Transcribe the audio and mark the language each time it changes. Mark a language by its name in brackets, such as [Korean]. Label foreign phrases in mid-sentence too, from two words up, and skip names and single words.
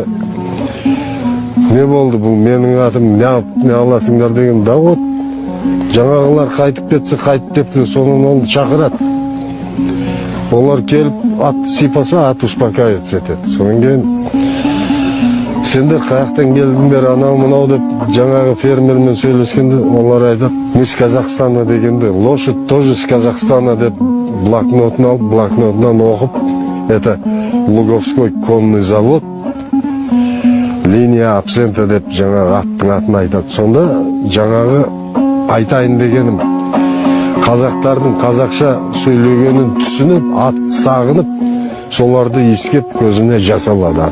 [Kazakh] Не болды бұл, менің атым не аласыңдар деген, [Russian] да вот, [Kazakh] жаңағылар қайтып кетсе, қайтып кетті, сонан ол шақырады. Олар келіп, атты сипаса, ат успокаиваться етеді. Сонан кейін, сендер қаяқтан келдіңдер, анау-мынау деп, жаңағы фермермен сөйлескенде, олар айтады, [Russian] мы с Казахстана дегенде, лошадь тоже с Казахстана [Kazakh] деп, блокнотын алып, блокнотынан оқып, [Russian] это Луговской конный завод, линия абсента [Kazakh] деп жаңағы аттың атын айтады. Сонда жаңағы айтайын дегенім, қазақтардың қазақша сөйлегенін түсініп, ат сағынып, соларды иіскеп көзіне жасалады.